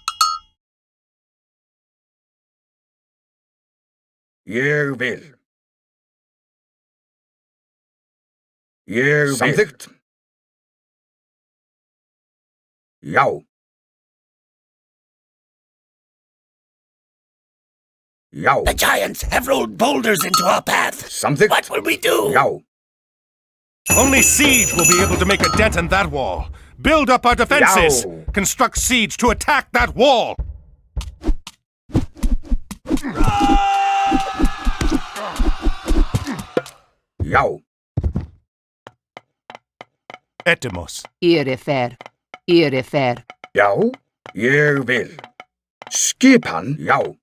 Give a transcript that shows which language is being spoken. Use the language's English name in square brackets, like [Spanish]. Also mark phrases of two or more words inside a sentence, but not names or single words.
[Icelandic] Ég vil. Ég vil. Samþykkt. Já. Já. [English] The giants have rolled boulders into our path. [Icelandic] Samþykkt. [English] What will we do? [Icelandic] Já. [English] Only siege will be able to make a dent in that wall. Build up our defenses. Yow. Construct siege to attack that wall. [Icelandic] Já. Etymos. Irifer. Irifer. Já, ég vil. Skipan, já.